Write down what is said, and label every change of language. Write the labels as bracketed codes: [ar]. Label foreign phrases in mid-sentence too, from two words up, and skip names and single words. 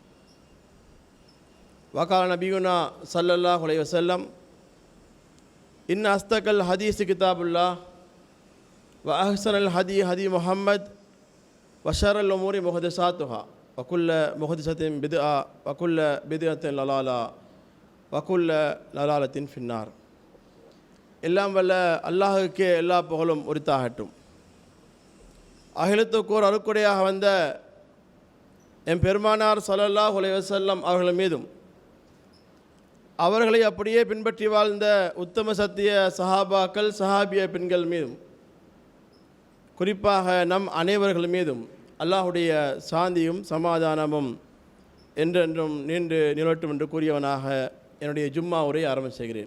[ar] وقال نبينا صلى الله عليه وسلم إن أصدق الحديث كتاب الله وأحسن الهدي هدي محمد وشر الأمور محدثاتها وكل محدثة بدعة وكل بدعة ضلالة وكل ضلالة في النار. [ta] எல்லாம் வல்ல அல்லாஹ்வுக்கே எல்லா புகழும் உரித்தாகட்டும். அகிலத்துக்கோர் அருக்குடையாக வந்த எம் பெருமானார் [ar] صلى الله عليه وسلم [ta] அவர்கள் மீதும் அவர்களை அப்படியே பின்பற்றி வாழ்ந்த உத்தம சத்திய சஹாபாக்கள், சஹாபிய பெண்கள் மீதும், குறிப்பாக நம் அனைவர்கள் மீதும் அல்லாஹுடைய சாந்தியும் சமாதானமும் என்றென்றும் நீண்டு நிலவட்டும் என்று கூறியவனாக என்னுடைய ஜும்மா உரையை ஆரம்பம் செய்கிறேன்.